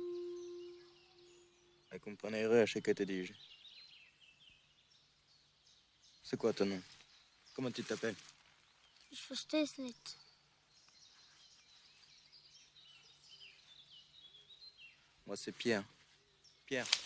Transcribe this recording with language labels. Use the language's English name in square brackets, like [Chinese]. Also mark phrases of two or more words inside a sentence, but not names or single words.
[French] Et comprenez à chaque te dis-je. C'est quoi ton nom? Comment tu t'appelles? [German] Ich verstehe es nicht. [French] Moi, c'est Pierre. Pierre.